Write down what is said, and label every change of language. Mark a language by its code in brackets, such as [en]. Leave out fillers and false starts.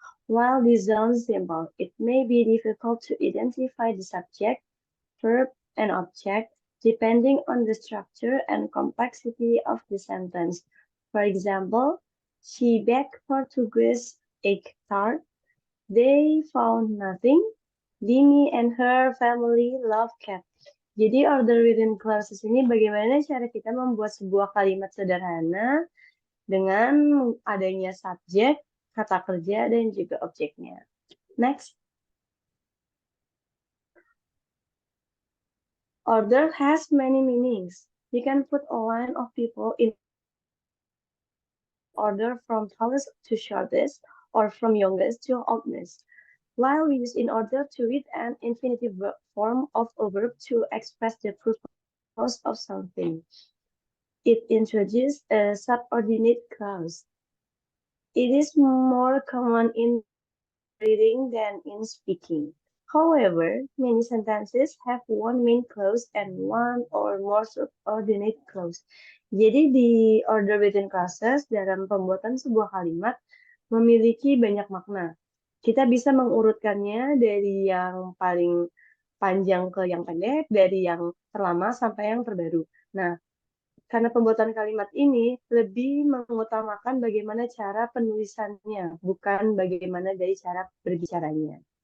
[en] While this sounds simple, it may be difficult to identify the subject, verb, and object depending on the structure and complexity of the sentence. For example, she baked Portuguese egg tart. They found nothing. Dini and her family love cat. [id] Jadi [en] order within clauses [id] ini bagaimana cara kita membuat sebuah kalimat sederhana dengan adanya subjek, kata kerja, dan juga objeknya. [en] Next. Order has many meanings. You can put a line of people in order from tallest to shortest or from youngest to oldest. While we use in order to read an infinitive form of a verb to express the purpose of something. It introduces a subordinate clause. It is more common in reading than in speaking. However, many sentences have one main clause and one or more subordinate clause. [id] Jadi di [en] order within clauses [id] dalam pembuatan sebuah kalimat memiliki banyak makna. Kita bisa mengurutkannya dari yang paling panjang ke yang pendek, dari yang terlama sampai yang terbaru. Nah, karena pembuatan kalimat ini lebih mengutamakan bagaimana cara penulisannya, bukan bagaimana dari cara berbicaranya.